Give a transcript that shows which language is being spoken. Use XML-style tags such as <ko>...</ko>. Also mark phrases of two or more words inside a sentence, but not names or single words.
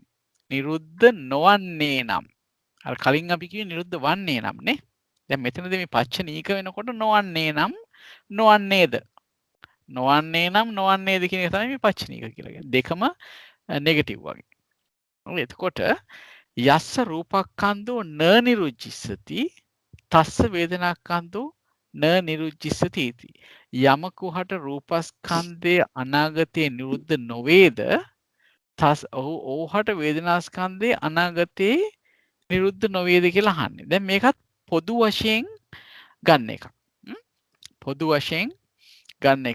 <si>නිරුද්ධ නොවන්නේ නම් අර කලින් අපි කිව්වේ නිරුද්ධ වන්නේ නම් නේ. දැන් මෙතනදී මේ පච්චනීක වෙනකොට නොවන්නේ නම් නොවන්නේද? නොවන්නේ නම් නොවන්නේද කියන එක තමයි මේ පච්චනීක කියලා කියන්නේ. දෙකම නෙගටිව් වගේ.</si> <pi>එතකොට යස්ස රූපක්ඛන්தோ න නිරුද්ධිස්සති තස්ස වේදනාක්ඛන්தோ න නිරුද්ධිස්සති इति.</pi> <si>යමකුහට රූපස්කන්ධයේ අනාගතයේ නිරුද්ධ නොවේද ඔහුට වේදනාස්කන්ධයේ අනාගතයේ නිරුද්ධ නොවේද කියලා අහන්නේ. දැන් මේකත් පොදු වශයෙන් ගන්න එකක්. පොදු වශයෙන් ගන්න එකක්.</si>